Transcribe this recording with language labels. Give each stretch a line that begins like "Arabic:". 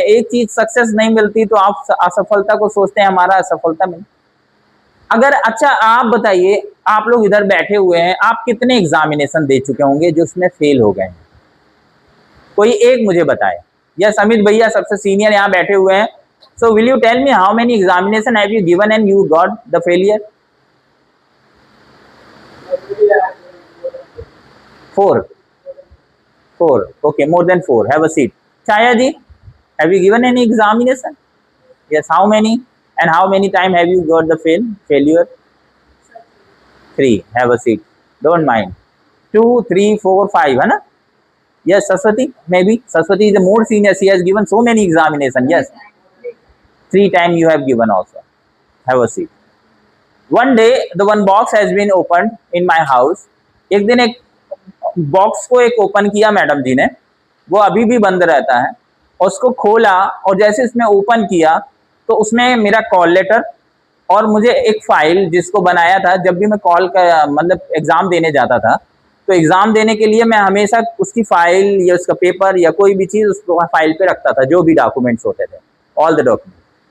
Hindi: एक चीज सक्सेस नहीं मिलती तो आप असफलता को सोचते हैं हमारा असफलता मिले। अगर, अच्छा आप बताइए, आप लोग इधर बैठे हुए हैं, आप कितने एग्जामिनेशन दे चुके होंगे जो उसमें फेल हो गए हैं? कोई एक मुझे बताए। यस, अमित भैया सबसे सीनियर यहाँ बैठे हुए हैं।
English: So will you tell me how many examination have you given and you got the failure? 4. 4. Okay, more than 4. Have a seat. Chhaya ji, Have you given any examination? Yes. How many? And how many time have you got the failure? 3. Have a seat. Don't mind. 2, 3, 4, 5.
Hindi: है ना?
English: Yes, Saraswati. Maybe Saraswati is the more senior. She has given so many examinations. Yes. 3 times you have given also. Have a seat. One day the one box has been opened in my house.
Hindi: एक दिन एक box को एक open किया madam जी ने, वो अभी भी बंद रहता है, और उसको खोला और जैसे इसमें ओपन किया तो उसमें मेरा कॉल लेटर और मुझे एक फाइल जिसको बनाया था, जब भी मैं कॉल का मतलब एग्ज़ाम देने जाता था तो एग्ज़ाम देने के लिए मैं हमेशा उसकी फाइल या उसका पेपर या कोई भी चीज़ उसको फाइल पे रखता था, जो भी डॉक्यूमेंट्स होते थे,
English: All the document.